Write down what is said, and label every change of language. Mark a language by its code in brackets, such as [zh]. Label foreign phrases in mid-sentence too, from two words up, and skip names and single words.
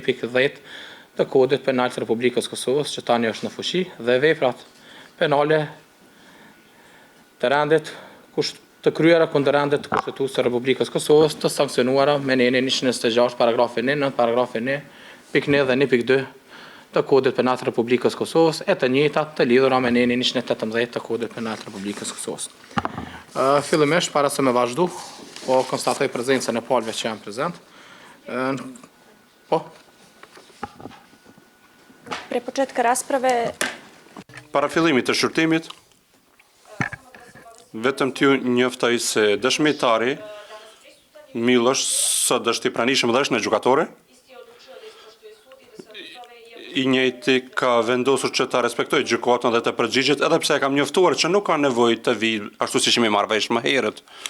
[sq] 1.10 të kodit penal të Republikës Kosovës, që tani është në fuqi, dhe veprat penale të rendit të kryera kundër rendit të kushtetues të Republikës Kosovës, të sankcionuara me neni 126 paragrafi 1, nën paragrafi 1, 1.1 dhe 1.2 të kodit penal të Republikës Kosovës, e të njëjtat të lidhura me neni 118 të kodit penal të Republikës Kosovës. Fillimisht, para se me vazhdu, po konstatoj prezencën e palëve që janë prezent. Po. [sr] Pre početka rasprave... [sq] Para fillimit të shurtimit, vetëm t'ju njoftoj se dëshmitari Miloš sot është i pranishëm dhe është në gjykatore. I njëjti ka vendosur që ta respektoj gjykatën dhe të përgjigjet, edhe pse e kam njoftuar që nuk ka nevojë të vi ashtu siç jemi marrë vesh më herët.